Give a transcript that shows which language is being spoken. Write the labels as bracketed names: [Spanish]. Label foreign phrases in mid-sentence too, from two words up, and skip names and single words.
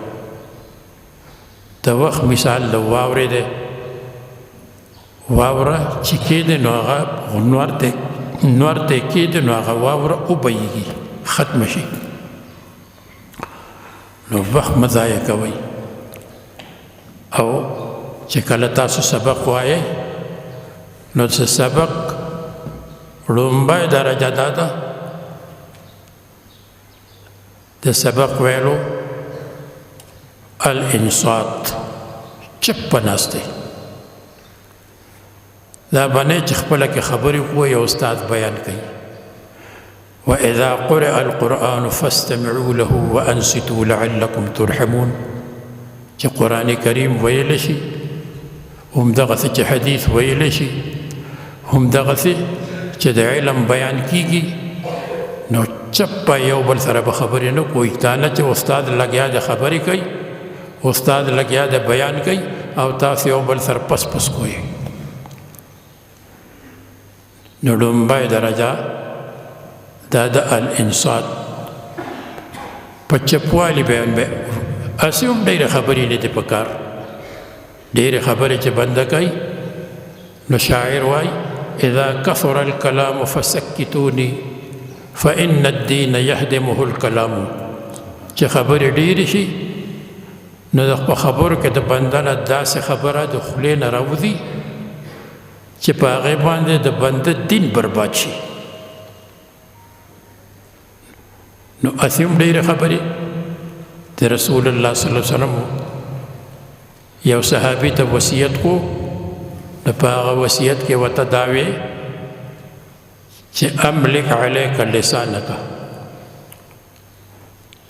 [Pashto] د وخت مثال د واورې دی واوره چې کېږي نو هغه نور ته کېږي نو هغه واوره وبهیږي ختمه شي نو وخت مه ضایع کوئ او چې کله تاسو سبق وایئ نو څه سبق لومبۍ درجه دا ده د سبق ویلو الانصات چپ په ناست دی دا باندې چې خپله کې خبرې کوي او استاد بیان کوي [Arabic] وإذا قرئ القرآن فاستمعوا له وأنصتوا لعلكم ترحمون [Pashto] چې قرآن کریم ویل شي همدغسې چې حدیث ویل شي همدغسې چې د علم بیان کیږي نو چپ په یو بل سره به خبرې نه کوي دا نه چې استاد لګیا د خبرې کوي استاد لګیا د بیان کوي او تاسو یو بل سره پس پس کوئ نو لومبۍ درجه دا د الانصات په چپوالي بیان به هسې هم ډېرې خبرې نه دي پکار ډېرې خبرې چې بنده کوي نو شاعر وایي [Arabic] اذا كثر الكلام فسكتوني فإن الدين يهدمه الكلام [Pashto] چې خبرې ډېرې شي نو د خبرو کې د بنده نه داسې خبره د خولې نه راوځي چې په هغې باندې د بنده دین برباد شي نو هسې هم ډېرې خبرې د رسول الله صلی الله علیه وسلم یو صحابي ته وصیت کو نو په هغه وصیت کې ورته دا وی چې [Arabic] املک علیک لسانک [Pashto] په